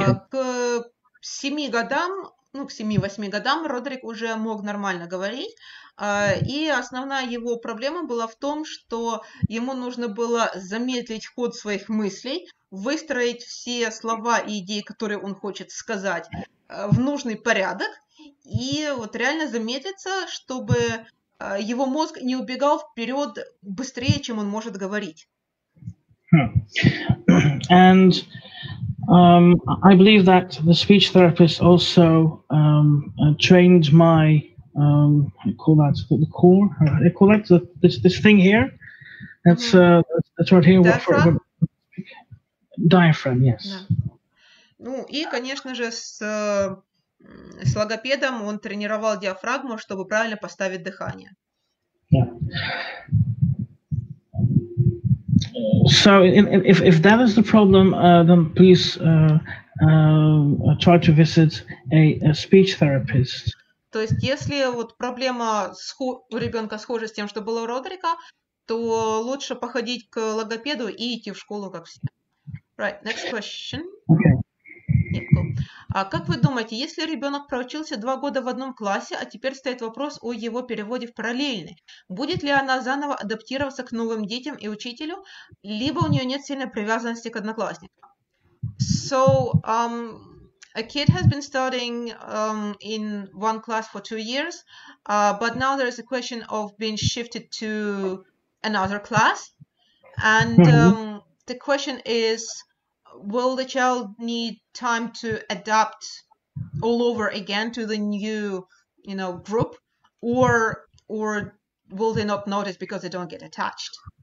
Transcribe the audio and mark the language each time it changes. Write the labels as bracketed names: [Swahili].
[Russian] К 7 годам, к 7-8 годам Родерик уже мог нормально говорить, и основная его проблема была в том, что ему нужно было замедлить ход своих мыслей, выстроить все слова и идеи, которые он хочет сказать, в нужный порядок, и реально замедлиться, чтобы его мозг не убегал вперед быстрее, чем он может говорить. [English] And I believe that the speech therapist also trained my I call that the core. They call that this thing here. That's right here. Diaphragm. Diaphragm, yes. [Russian] Да. И, конечно же, с логопедом он тренировал диафрагму, чтобы правильно поставить дыхание. [English] Yeah. So if that is the problem, then please try to visit a speech therapist. [Russian] То есть, если проблема у ребенка схожа с тем, что было у Родерика, то лучше походить к логопеду и идти в школу, как все. [English] Right, next question. Okay. Yeah, cool. [Russian] А как вы думаете, если ребенок проучился 2 года в одном классе, а теперь стоит вопрос о его переводе в параллельный, будет ли она заново адаптироваться к новым детям и учителю, либо у нее нет сильной привязанности к одноклассникам? [English] So, a kid has been studying in one class for 2 years, but now there is a question of being shifted to another class. And the question is, will the child need time to adapt all over again to the new, group, or will they not notice because they don't get attached?